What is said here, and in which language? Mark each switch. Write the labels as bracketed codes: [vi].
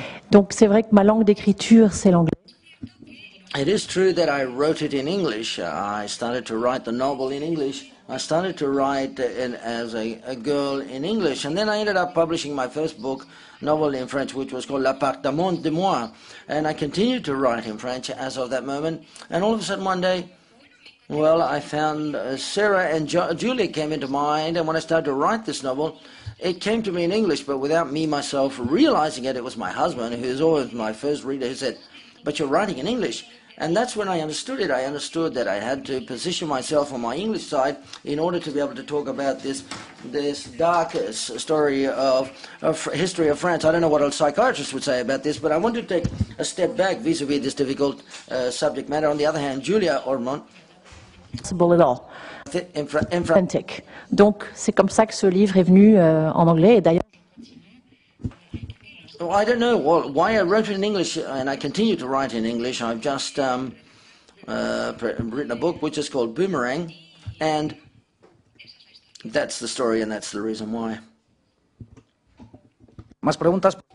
[fr] Donc c'est vrai que ma langue d'écriture, c'est l'anglais. [en] It is true that I wrote it in English. I started to write the novel in English. I started to write as a girl in English, and then I ended up publishing my first novel in French, which was called L'Appartement de Moi. And I continued to write in French as of that moment. And all of a sudden one day, well, I found Sarah and Julie came into mind, and when I started to write this novel, it came to me in English, but without me myself realizing it. It was my husband, who is always my first reader, who said, "But you're writing in English." And that's when I understood it. I understood that I had to position myself on my English side in order to be able to talk about this dark story of history of France. I don't know what a psychiatrist would say about this, but I want to take a step back vis-a-vis this difficult subject matter. On the other hand, Julia Ormond, at all. Authentic. [fr] Donc c'est comme ça que ce livre est venu en anglais. Et d'ailleurs, [en] I don't know why I wrote it in English, and I continue to write in English. I've just written a book which is called Boomerang, and that's the story, and that's the reason why. [es] ¿Más preguntas?